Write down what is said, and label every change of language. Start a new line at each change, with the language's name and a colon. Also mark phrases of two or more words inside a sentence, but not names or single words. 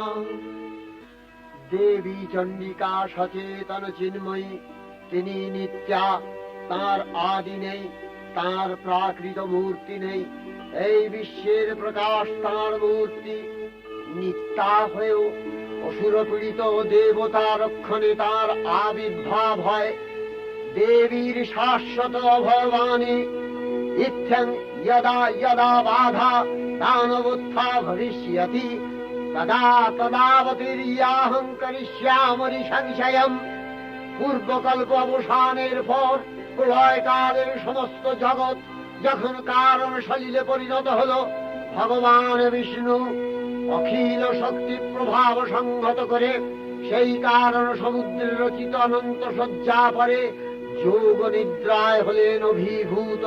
Bangla: দেবী চণ্ডিকা সচেতন চিন্ময়ী, তিনি নিত্যা, তার আদি নেই, তার প্রাকৃত মূর্তি নেই। এই বিশ্বের প্রকাশ তার মূর্তি। নিত্যা হয়েও অসুর পীড়িত দেবতা রক্ষণে তার আবির্ভাব হয়। দেবীর শাশ্বত ভবানী
Sanskrit: ইত্যং यदा यदा बाधा दानवोत्था भविष्यति तदा तदावतीर्याहं करिष्यामि संशयम्।
Bangla: পূর্বকল্প অবসানের পর প্রলয়কালের সমস্ত জগৎ যখন কারণ সলিলে পরিণত হলো, ভগবান বিষ্ণু অখিল শক্তি প্রভাব সংহত করে সেই কারণ সমুদ্রের রচিত অনন্ত শয্যা পরে যোগ নিদ্রায় হলেন অভিভূত।